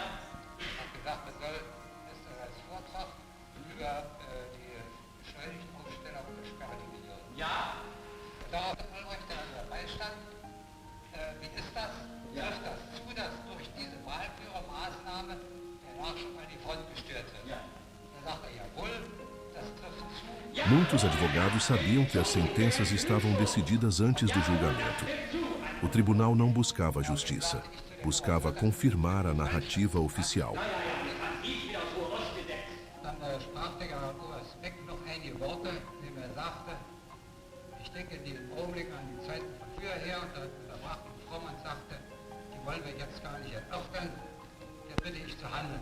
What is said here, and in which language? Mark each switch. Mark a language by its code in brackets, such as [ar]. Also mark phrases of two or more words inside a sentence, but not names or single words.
[de] Hat gesagt, er soll als Vortrag über die beschleunigte Aufstellung der Sperrdivision. Ja. Darauf Albrecht, der dabei stand, wie ist das? Trifft das zu, dass durch diese Wahlführermaßnahme der Nachschub an die Front gestört wird? Ja. Da sagt er, jawohl, das trifft zu. [pt] Muitos advogados sabiam que as sentenças estavam decididas antes do julgamento. O tribunal não buscava justiça, buscava confirmar a narrativa oficial. [de] Dann sprach der Generaloberst Beck noch einige Worte, indem er sagte, ich denke in diesem Augenblick an die Zeiten von früher her, und da unterbrach die Frau und sagte, die wollen wir jetzt gar nicht erörtern, hier bitte ich zu handeln.